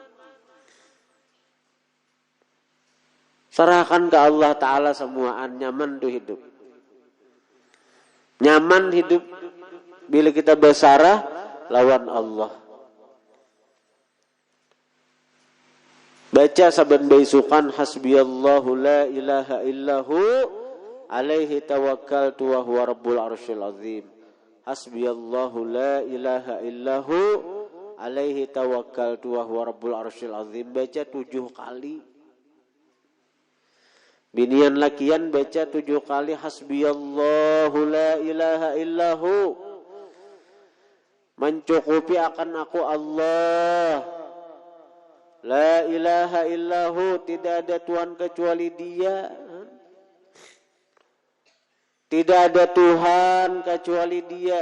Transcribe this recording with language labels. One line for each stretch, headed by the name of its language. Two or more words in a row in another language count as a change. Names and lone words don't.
Banjar: Serahkan ke Allah Ta'ala semuaan, nyaman tuh hidup. Nyaman hidup bila kita bersarah lawan Allah. Baca saban baisukan
Arabic: حسبي الله لا إله إلا هو عليه توكلت وهو رب العرش العظيم. حسبي الله لا إله إلا هو عليه توكلت وهو رب العرش العظيم.
Banjar: Baca 7 kali. Binian lakian baca 7 kali
Arabic: حسبي الله لا إله إلا هو.
Indonesian: Mencukupi akan aku Allah.
Arabic: لا إله إلا هو,
Indonesian: tidak ada Tuhan kecuali Dia. Tidak ada Tuhan kecuali Dia.